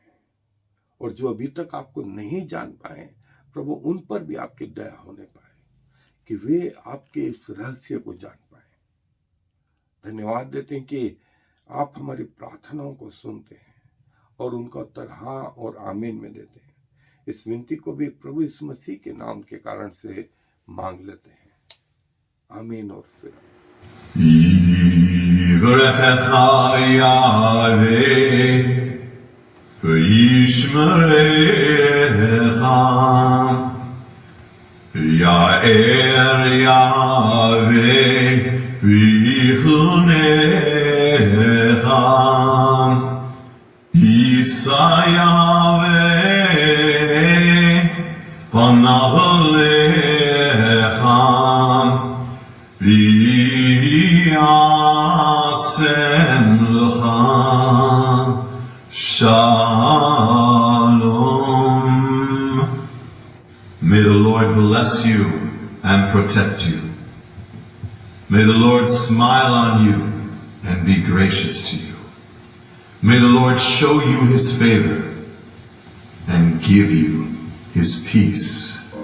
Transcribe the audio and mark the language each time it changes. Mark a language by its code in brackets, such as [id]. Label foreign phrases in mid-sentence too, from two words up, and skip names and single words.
[hi] और जो अभी तक आपको नहीं जान पाए, प्रभु उन पर भी आपकी दया होने पाए कि वे आपके इस रहस्य को जान पाए। धन्यवाद देते हैं कि आप हमारी प्रार्थनाओं को सुनते हैं और उनका उत्तर हाँ और आमीन में देते हैं। इस विनती को भी प्रभु यीशु मसीह के नाम के कारण से मांग लेते हैं, आमीन और फिर [he] יאר יהוה ויחנך ישא יהוה פניו אליך וישם לך שלום. [en] May the Lord bless you and protect you. May the Lord smile on you and be gracious to you. May the Lord show you his favor and give you his peace.